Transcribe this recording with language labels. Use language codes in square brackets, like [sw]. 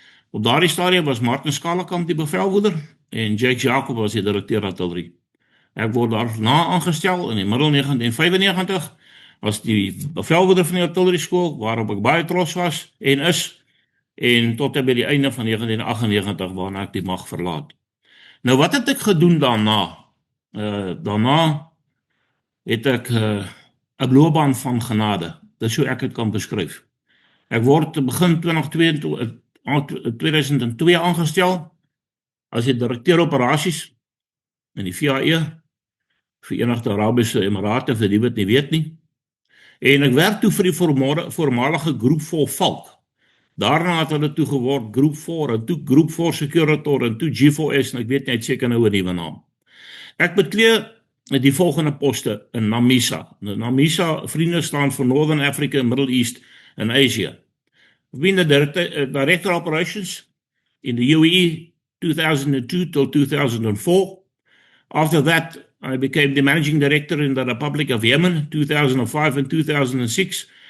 [af] Op daardie stadium was Martin Skalakamp die bevelvoerder en Jakes Jacob was die direkteur artillerie. Ek word daarna aangestel in die middel 1995 as die bevelvoerder van die artillerieskool, waarop ek baie trots was en is, en tot en by die einde van 1998 waarna ek die mag verlaat. Nou wat het ek gedoen daarna? Daarna het ek 'n loopbaan van genade. Dis hoe ek dit kan beskryf. Ek word begin 2002 aangestel as die direkteur operasies in die VAE, Verenigde Arabiese Emirate, vir die wat nie weet nie. En ek werk toe vir die voormalige Groep 4 Valk. Daarna het hulle toe geword Groep 4 en toe Groep 4 Securitor en toe G4S en ek weet net seker nou 'n nuwe naam. Ek beklee die volgende poste in NAMISA. NAMISA vriende staan vir Northern Africa, Middle East and Asia. [en] I've been the director operations in the UAE 2002 till 2004. After that, I became the managing director in the Republic of Yemen 2005 and 2006.